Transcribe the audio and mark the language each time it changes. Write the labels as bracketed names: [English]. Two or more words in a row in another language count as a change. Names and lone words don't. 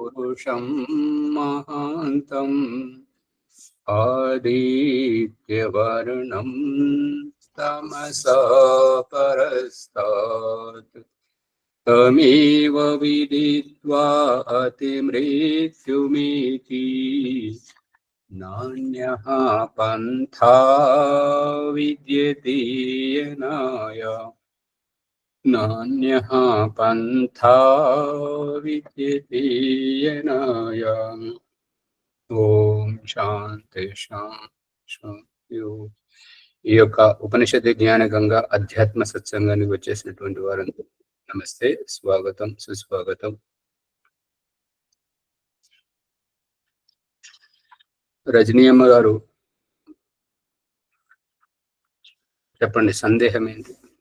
[Sanskrit] पुरुषं महान्तं आदित्यवर्णं तमसा परस्तात् तमेव विदित्वा अतिमृत्युमिति नान्यः पन्था विद्यते येनाय नान्यः पन्था विद्यते येनाय। ఓం శాంతి శాంతి. [Telugu] ఈ యొక్క ఉపనిషత్ జ్ఞాన గంగా అధ్యాత్మ సత్సంగానికి వచ్చేసినటువంటి వారందరూ నమస్తే, స్వాగతం, సుస్వాగతం. రజనీయమ్మ గారు చెప్పండి, సందేహం ఏంటి?